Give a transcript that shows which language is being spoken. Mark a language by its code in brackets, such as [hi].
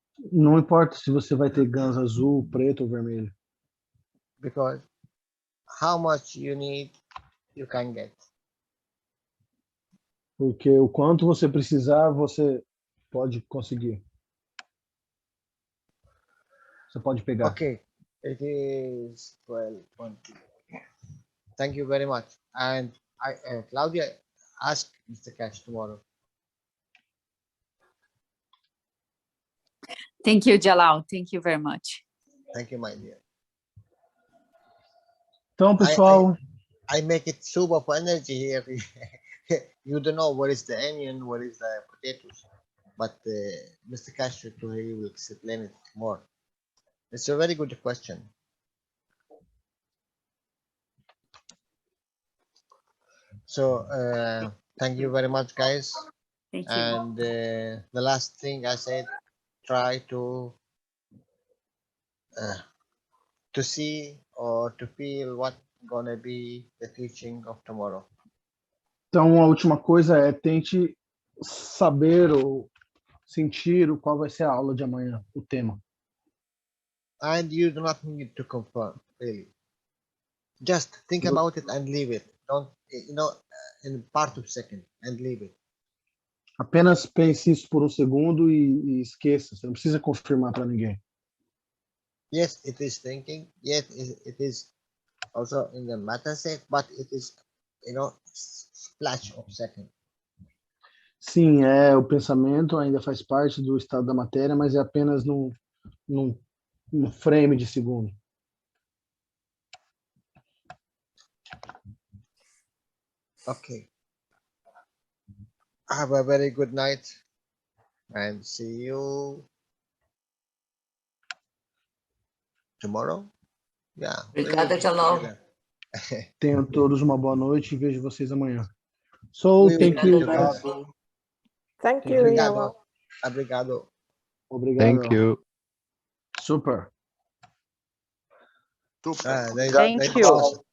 [pt] Não importa se você vai ter gans azul, preto ou vermelho. [en] Because how much you need, you can get. [pt] Porque o quanto você precisar, você pode conseguir. Você pode pegar. [en] Okay, it is 12:20. Thank you very much. And Claudia, ask Mr. Cash tomorrow. Thank you, Jalal. Thank you very much. Thank you, my dear. [pt] Então, pessoal, [en] I make it soup of energy here. You don't know what is the onion, what is the potatoes, but Mr. Castro he will explain it more. It's a very good question. So thank you very much, guys. Thank you. And the last thing I said, try to see or to feel what gonna be the teaching of tomorrow. [pt] então a última coisa é tente saber ou sentir qual vai ser a aula de amanhã, o tema. [en] And you do not need to confirm, really. Just think about it and leave it. Don't, in part of a second and leave it. [pt] Apenas pense isso por um segundo e esqueça. Você não precisa confirmar para ninguém. [en] Yes, it is thinking. Yes, it is also in the matter set, but it is, splash of second. [pt] Sim, o pensamento ainda faz parte do estado da matéria, mas é apenas num frame de segundo. [en] Okay. Have a very good night and see you tomorrow. Yeah. [pt] Obrigada, Jalal. Tenham todos uma boa noite e vejo vocês amanhã. [en] So, thank you. Thank you, Jalal. [pt] Obrigado. Obrigado. [en] Thank you. Super. Thank you.